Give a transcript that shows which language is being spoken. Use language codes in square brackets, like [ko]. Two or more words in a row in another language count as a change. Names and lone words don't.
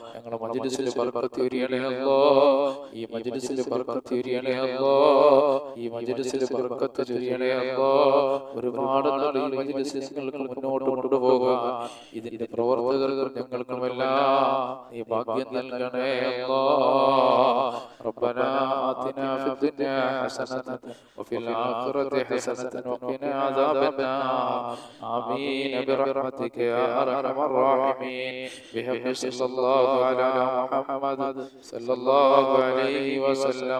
[ml] ഞങ്ങളെ മജ്‌ലിസിൽ ബർക്കത്ത് ചൊരിയണേ അല്ലാഹ്. ഈ മജ്‌ലിസിൽ ബർക്കത്ത് ചൊരിയണേ അല്ലാ. ഈ മജ്‌ലിസിൽ ബർക്കത്ത് ചൊരിയണേ അല്ലാ. ഒരുപാട് നാൾ ഈ മജ്‌ലിസ് ഞങ്ങൾക്ക് മുന്നോട്ട് കൊണ്ടുപോകാൻ ഇതിന്റെ പ്രവർത്തകർക്കും ഞങ്ങൾക്കുമെല്ലാം നീ ഭാഗ്യം നൽകണേ അല്ലാ. [ar] ربنا آتنا في الدنيا حسنة وفي الآخرة حسنة وقنا عذاب النار. آمين برحمتك يا أرحم الراحمين. بحق صلى الله على محمد صلى الله عليه وسلم.